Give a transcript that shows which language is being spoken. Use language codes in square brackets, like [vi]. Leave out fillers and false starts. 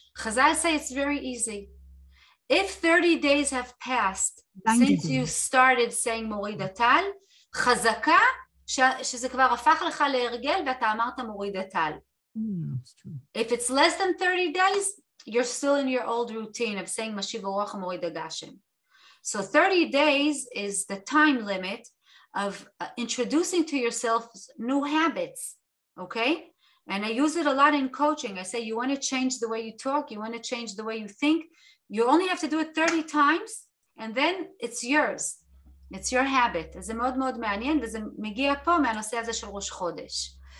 [en] Chazal say it's very easy. If 30 days have passed since you started saying Morid Tal, חזקה שזה כבר הפך לך להרגל ואתה אמרת מוריד הטל. If it's less than 30 days, you're still in your old routine of saying Mashiv Ruach Morid Gashem. So 30 days is the time limit of introducing to yourself new habits, okay? And I use it a lot in coaching. I say, you want to change the way you talk, you want to change the way you think, you only have to do it 30 times, and then it's yours. It's your habit. [he] אז זה מאוד מאוד מעניין, וזה מגיע פה מהנושא הזה של ראש חודש.